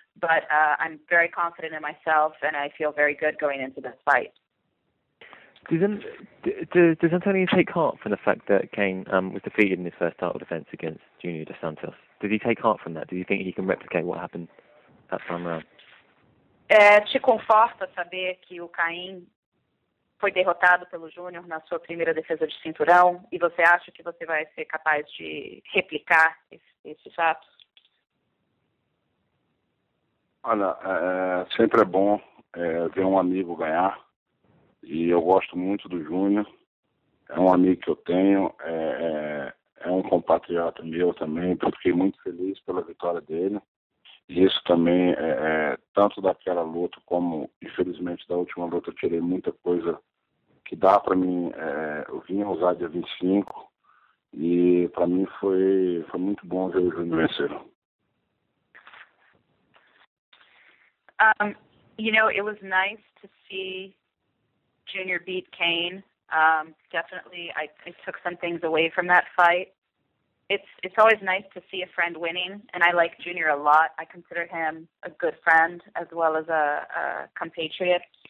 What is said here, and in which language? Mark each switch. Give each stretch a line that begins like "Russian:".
English: But I'm very confident in myself, and I feel very good going into this fight. Does Antonio take heart from the fact that Cain was defeated in his first title defense against Junior Dos Santos? Does he take heart from that? Do you think he can replicate what happened that time around?
Portuguese: Te conforta saber que o Cain foi derrotado pelo Júnior na sua primeira defesa de cinturão, e você acha que você vai ser capaz de replicar esses fatos? Olha, sempre é bom ver um amigo ganhar. E eu gosto muito do Júnior. É um amigo que eu tenho. É um compatriota meu também. Eu fiquei muito feliz pela vitória dele. E isso também, tanto daquela luta como, infelizmente, da última luta, eu tirei muita coisa que dá para mim. Eu vim usar dia 25 e para mim foi muito bom ver o Júnior vencer.
English: It was nice to see Junior beat Kane. Definitely, I took some things away from that fight. It's always nice to see a friend winning, and I like Junior a lot. I consider him a good friend as well as a compatriot.